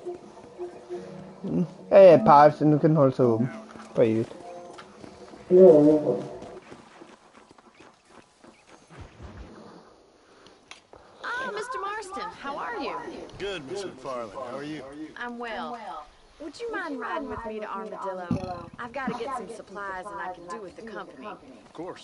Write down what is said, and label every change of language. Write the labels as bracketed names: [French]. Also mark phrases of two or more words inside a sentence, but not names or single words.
[Danish] Ja, parret, så nu kan den holde sig åben. For evigt. Ikke var med på. [English] Mr. Marston, how are you? Good, Miss McFarland. How are you? I'm well. Would you mind riding with me to Armadillo? I've got to get some supplies and I can do with the company. Of course.